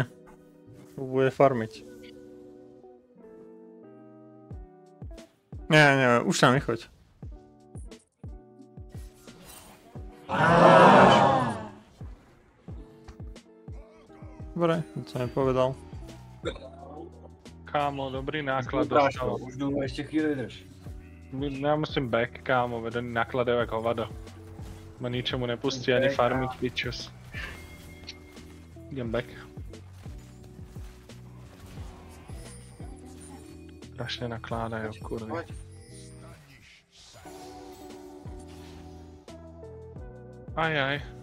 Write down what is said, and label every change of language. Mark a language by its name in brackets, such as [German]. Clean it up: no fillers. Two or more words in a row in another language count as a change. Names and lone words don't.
[Slovak] Bude farmiť. Nie, už tam vychoď. Dobre, to som nepovedal. Kámo, dobrý náklad dostal. [Czech] Už jdu, ještě chvíli vydrž. Já musím back, kámo, vedený nakladem jak hovado. [Slovak] Ma ničemu nepustí ani farmiť, pičus. Idem back. Strašne nakládajú, kurva. Ajaj.